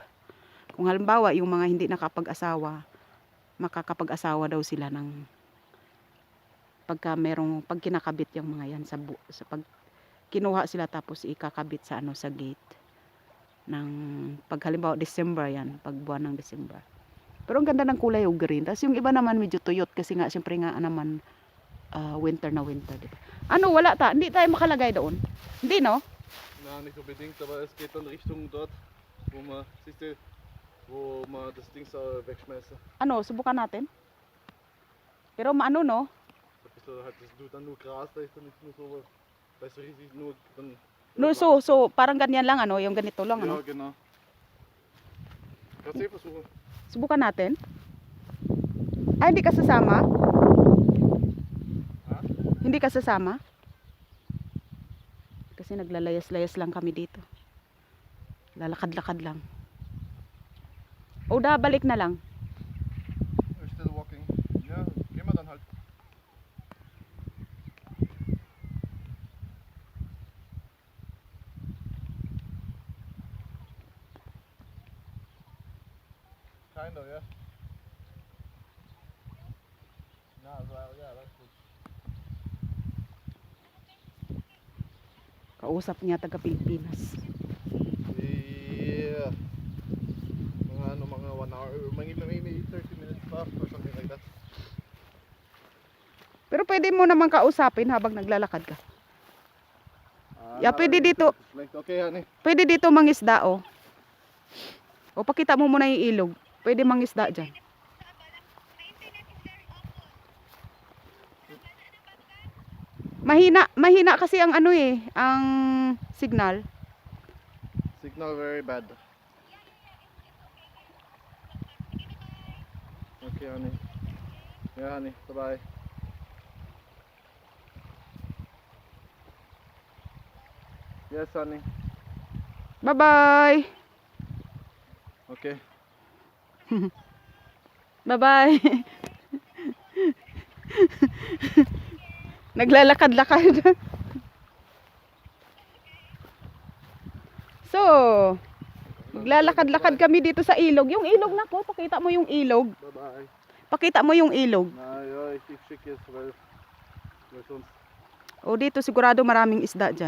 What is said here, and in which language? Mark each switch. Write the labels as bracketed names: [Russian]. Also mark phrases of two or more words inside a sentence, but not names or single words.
[Filipino] Kung halimbawa, yung mga hindi nakapag-asawa, makakapag-asawa daw sila ng pag kinakabit yung mga yan sa pag kinuha sila tapos ikakabit sa ano sa gate ng pag halimbawa December yan, pag buwan ng December. Pero ang ganda ng kulay yung green. Tapos yung iba naman medyo tuyot kasi nga siyempre nga naman winter na winter, diba? Ano, wala ta? Hindi tayo makalagay doon. Hindi, no? [German] Na, nicht unbedingt, aber es geht dann Richtung dort, wo man, siehst du, wo man das Ding so wegschmeißt. [Filipino] Ano, subukan natin. Pero maano, no? [German] Da bist du halt, das ist dann nur Gras, da ist dann nicht nur so, weißt du, richtig nur dann. [Filipino] No, so parang ganyan lang, ano, yung ganito lang, ano? [German] Ja, genau. Kannst du versuchen? [Filipino] Subukan natin. Ay, hindi ka sasama? Ha? Hindi ka sasama? Kasi naglalayas-layas lang kami dito. Lalakad-lakad lang. O da, balik na lang. [English] We're still walking. [German] Ja, gehen wir dann halt. [English] Kind of, yeah. No, well, yeah, that's good. [Filipino] Kausap niya taga Pilipinas. [English] Yeah. Mga 1 hour, maybe 30 minutes pa or something like that. [Filipino] Pero pwede mo naman kausapin habang naglalakad ka. Yeah, pwede dito. [English] Okay, honey. [Filipino] Pwede dito mangisda, oh. O, pakita mo muna yung ilog. Pwede mangisda dyan. Mahina kasi ang ano eh, ang signal. [English] Signal very bad. Okay, honey. Yeah, honey. Bye-bye. Yes, honey. Bye-bye. Okay. Bye-bye. [Filipino] Naglalakad-lakad. So, maglalakad-lakad kami dito sa ilog. Yung ilog na ko, pakita mo yung ilog. Bye-bye. Pakita mo yung ilog. [German] Na, ja, ich schicke es, weil sonst... [Filipino] O, dito sigurado maraming isda dyan.